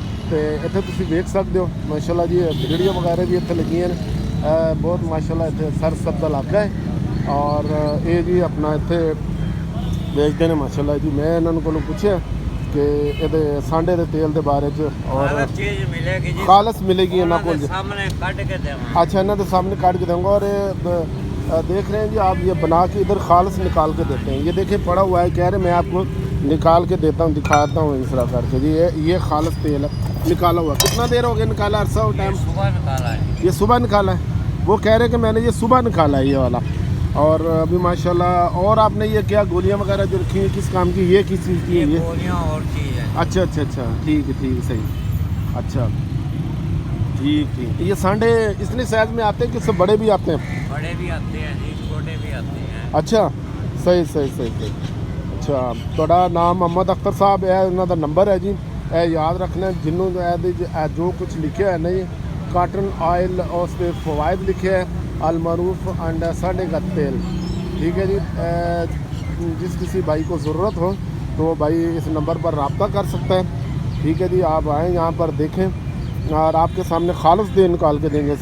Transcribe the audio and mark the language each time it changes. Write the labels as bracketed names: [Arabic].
[Punjabi] ਤੇ ਇੱਥੇ ਤੁਸੀਂ ਵੇਖ ਸਕਦੇ ਹੋ ਮਾਸ਼ਾਅੱਲਾ ਜੀ, ਵੀਡੀਓ ਵਗੈਰਾ ਵੀ ਇੱਥੇ ਲੱਗੀਆਂ ਨੇ। ਬਹੁਤ ਮਾਸ਼ਾਅੱਲਾ ਇੱਥੇ ਸਰਸਬਜ਼ ਦਾ ਇਲਾਕਾ ਹੈ, ਔਰ ਇਹ ਜੀ ਆਪਣਾ ਇੱਥੇ ਵੇਚਦੇ ਨੇ ਮਾਸ਼ਾਅੱਲਾ ਜੀ। ਮੈਂ ਇਹਨਾਂ ਨੂੰ ਕੋਲੋਂ ਪੁੱਛਿਆ ਕਿ ਇਹਦੇ ਸਾਂਡੇ ਦੇ ਤੇਲ ਦੇ ਬਾਰੇ ਚ, ਔਰ ਹਰ ਚੀਜ਼ ਮਿਲੇਗੀ ਜੀ, ਖਾਲਸ ਮਿਲੇਗੀ ਇਹਨਾਂ ਕੋਲ ਜੀ। ਸਾਹਮਣੇ ਕੱਢ ਕੇ ਦੇਵਾਂ। [Hindi] अच्छा, इन्होंने तो सामने काट के दूँगा। और देख रहे हैं जी आप, ये बना के इधर खालस निकाल के देते हैं। ये देखिए पड़ा हुआ है, कह रहे मैं आपको निकाल के देता हूँ, दिखाता हूँ इस तरह करके जी। ये खालस तेल है निकाला हुआ। कितना देर हो गया निकाला? अरसा हो टाइम? सुबह निकाला है। ये सुबह निकाला है। वो कह रहे कि मैंने ये सुबह निकाला है ये वाला। और अभी माशाल्लाह। और आपने ये क्या गोलियाँ वगैरह जो रखी हैं किस काम की? ये किस चीज़ की है? ये ये गोलियाँ और चीज़ है। अच्छा अच्छा अच्छा, ठीक है सही। अच्छा ठीक ठीक। ये सांडे इतने साइज में आते हैं कि सब बड़े भी आते हैं? बड़े भी आते हैं जी, छोटे भी आते हैं। अच्छा, सही सही सही सही। [Punjabi] अच्छा, ਤੁਹਾਡਾ ਨਾਮ ਮੁਹੰਮਦ ਅਖਤਰ ਸਾਹਿਬ ਹੈ, ਇਹਨਾਂ ਦਾ ਨੰਬਰ ਹੈ ਜੀ, ਇਹ ਯਾਦ ਰੱਖਣਾ। ਜਿਹਨੂੰ ਜੋ ਕੁਝ ਲਿਖਿਆ ਹੈ ਨਾ ਜੀ, [Hindi] ਕਾਟਨ ਆयल और उस पर फ़वाइद लिखे है, अलमरूफ एंड साढ़े का तेल, ठीक है जी। जिस किसी भाई को ज़रूरत हो तो भाई इस नंबर पर रब्ता कर सकता है, ठीक है जी। आप आएँ यहाँ पर देखें, और आपके सामने खालस दे निकाल के देंगे।